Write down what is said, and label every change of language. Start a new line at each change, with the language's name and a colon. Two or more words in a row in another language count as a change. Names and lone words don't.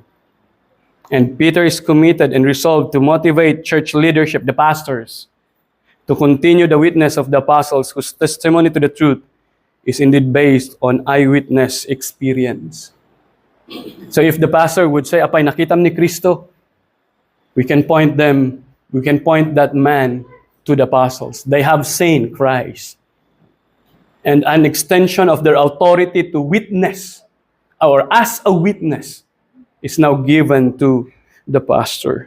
English: And Peter is committed and resolved to motivate church leadership, the pastors, to continue the witness of the apostles whose testimony to the truth is indeed based on eyewitness experience. So if the pastor would say,
Iloko: apay, nakitam ni Kristo,
English: we can point that man to the apostles. They have seen Christ. And an extension of their authority to witness or as a witness, is now given to the pastor.